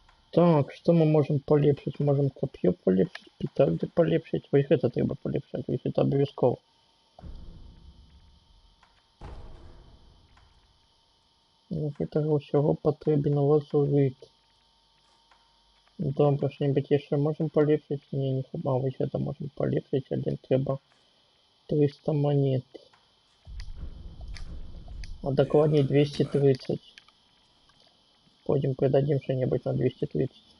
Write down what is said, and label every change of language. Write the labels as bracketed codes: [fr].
[ru] Так, что мы можем полепшить? Можем копье полепшить, петарды полепшить. [uk] Ось это треба полепшать, ось это обов'язково. Ну, этого всього потрібен лазурит. Добре, що-нибудь ще можем полепшить? Не, не хіба, ось это можем полепшить, один треба 300 монет. [ru] А докладнее 230. Пойдем продадим что-нибудь на 230.